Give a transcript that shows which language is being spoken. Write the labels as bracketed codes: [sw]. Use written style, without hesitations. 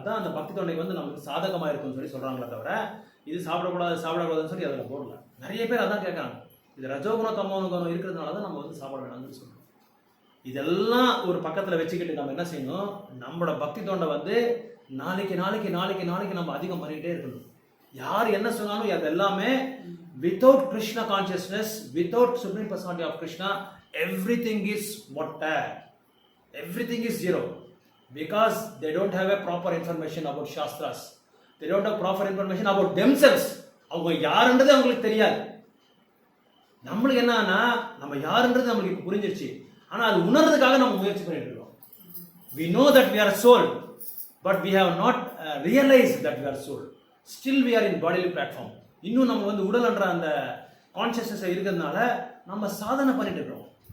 [ta] அதுதான் அந்த பக்தி தொண்டைக்கு வந்து நமக்கு சாதகமாக இருக்குன்னு சொல்லி சொல்கிறாங்களே தவிர இது சாப்பிடக்கூடாதுன்னு சொல்லி அதில் போடல. நிறைய பேர் அதான் கேட்குறாங்க. இது ரஜோகுணம் தமோ குணம் இருக்கிறதுனால தான் நம்ம வந்து சாப்பிட வேணாம்னு சொல்கிறோம். இதெல்லாம் ஒரு பக்கத்தில் வச்சுக்கிட்டு நம்ம என்ன செய்யணும், நம்மளோட பக்தி தொண்டை வந்து நாளைக்கு நம்ம அதிகம் பண்ணிக்கிட்டே இருக்கணும். யார் என்ன சொன்னாலும் அது எல்லாமே [en] without Krishna consciousness, without Supreme Personality of Krishna, everything is water, everything is zero, because they don't have a proper information about Shastras, they don't have proper information about themselves. [ta] அவங்க யாருன்றது அவங்களுக்கு தெரியாது. நம்மளுக்கு என்னன்னா நம்ம யாருன்றது நம்மளுக்கு இப்போ புரிஞ்சிருச்சு. ஆனால் அது உணர்றதுக்காக நம்ம முயற்சி பண்ணிட்டு இருக்கோம். [en] we know that we are soul, but we have not realized that we are soul. Still we are in bodily platform. [ta] இன்னும் நம்ம வந்து உடல்ன்ற அந்த கான்சியஸ்னஸ் இருக்கிறதுனால நம்ம சாதனை பண்ணிட்டு இருக்கோம்.